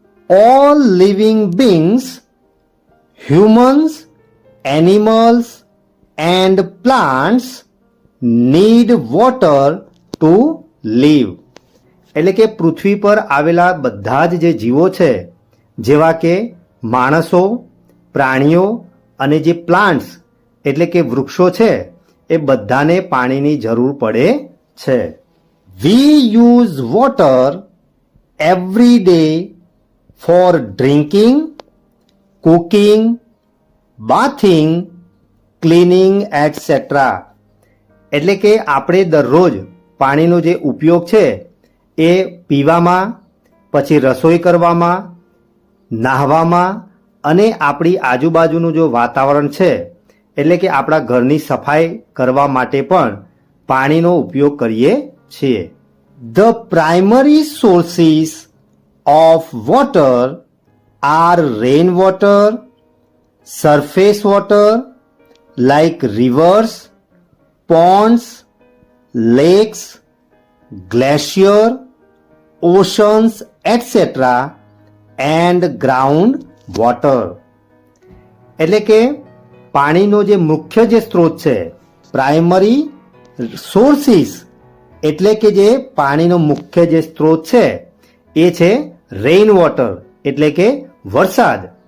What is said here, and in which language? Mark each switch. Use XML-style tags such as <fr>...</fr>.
<en>All living beings, humans, animals and plants need water to live.</en> <gu>એટલે કે પૃથ્વી પર આવેલા બધા જ જે જીવો છે, જેવા કે માણસો, પ્રાણીઓ અને જે પ્લાન્ટ્સ એટલે કે વૃક્ષો છે, એ બધાને પાણીની જરૂર પડે છે.</gu> <en>We use water every day for drinking, cooking, bathing, cleaning, etc.</en> <gu>એટલે કે આપણે દરરોજ પાણીનો જે ઉપયોગ છે એ પીવામાં, પછી રસોઈ કરવામાં, નાહવામાં અને આપણી આજુબાજુનું જો વાતાવરણ છે એટલે કે આપણા ઘરની સફાઈ કરવા માટે પણ પાણીનો ઉપયોગ કરીએ છીએ.</gu> <en>The primary sources of water are rainwater, surface water like rivers, ponds, lakes, glacier, oceans, etc. and ground water.</en> <gu>એટલે કે પાણીનો જે મુખ્ય જે સ્ત્રોત છે, પ્રાઇમરી સોર્સિસ એટલે કે જે પાણીનો મુખ્ય જે સ્ત્રોત છે એ છે રેઇન વોટર એટલે કે વરસાદ.</gu>